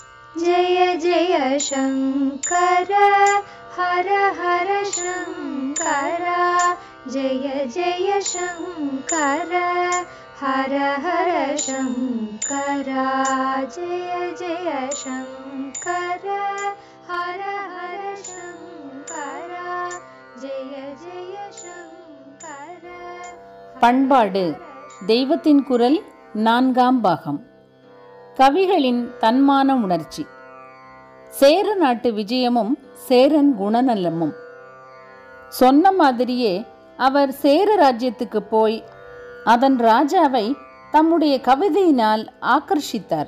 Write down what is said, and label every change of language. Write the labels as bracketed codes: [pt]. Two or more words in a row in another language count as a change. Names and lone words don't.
[sa] जय जय शङ्कर हर हर शङ्कर जय जय शङ्कर हर हर शङ्कर जय जय शङ्कर हर हर शङ्कर जय जय शङ्कर. [ta] பண்பாடு தெய்வத்தின் குரல் 4ஆம் பாகம். கவிகளின் தன்மான உணர்ச்சி. சேர நாட்டு விஜயமும் சேரன் குணநலமும். சொன்ன மாதிரியே அவர் சேர ராஜ்யத்துக்கு போய் அதன் ராஜாவை தம்முடைய கவிதையினால் ஆக்கர்ஷித்தார்.